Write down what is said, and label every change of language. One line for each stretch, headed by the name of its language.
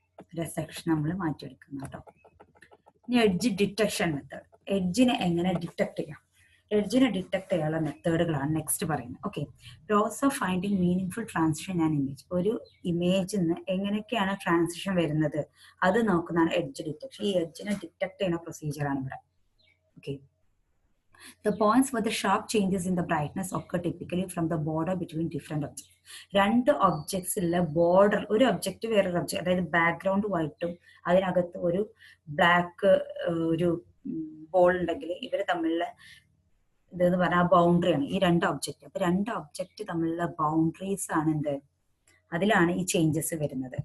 Malayalam: ഒരു സെക്ഷൻ നമ്മൾ മാറ്റിയെടുക്കുന്നു കേട്ടോ. ഇനി എഡ്ജ് ഡിറ്റക്ഷൻ മെത്തേഡ്. എഡ്ജിനെ എങ്ങനെ ഡിറ്റക്ട് ചെയ്യാം, എഡ്ജിനെ ഡിറ്റക്ട് ചെയ്യാനുള്ള മെത്തേഡുകളാണ് നെക്സ്റ്റ് പറയുന്നത്. Okay,
English: Process of finding meaningful transition and image.
Malayalam: ഒരു ഇമേജിൽ നിന്ന് എങ്ങനെയൊക്കെയാണ് ട്രാൻസിഷൻ വരുന്നത് അത് നോക്കുന്നതാണ് എഡ്ജ് ഡിറ്റക്ഷൻ. ഈ എഡ്ജിനെ ഡിറ്റക്ട് ചെയ്യുന്ന പ്രൊസീജിയറാണ് ഇവിടെ.
English: Okay, the points where the sharp changes in the brightness occur typically from the border between different objects.
Malayalam: രണ്ട് ഒബ്ജക്ട്സിലെ ബോർഡർ, ഒരു ഒബ്ജക്റ്റ് വേറൊരു ഒബ്ജക്ട്, അതായത് ബാക്ക്ഗ്രൗണ്ട് വൈറ്റും അതിനകത്ത് ഒരു ബ്ലാക്ക് ഒരു ബോൾ ഉണ്ടെങ്കിൽ ഇവർ തമ്മിലുള്ള ഇതെന്ന് പറഞ്ഞാൽ ബൗണ്ടറിയാണ് ഈ രണ്ട് ഒബ്ജക്റ്റ്. അപ്പൊ രണ്ട് ഒബ്ജക്റ്റ് തമ്മിലുള്ള ബൗണ്ടറീസ് ആണ് എന്ത്, അതിലാണ് ഈ ചേഞ്ചസ് വരുന്നത്.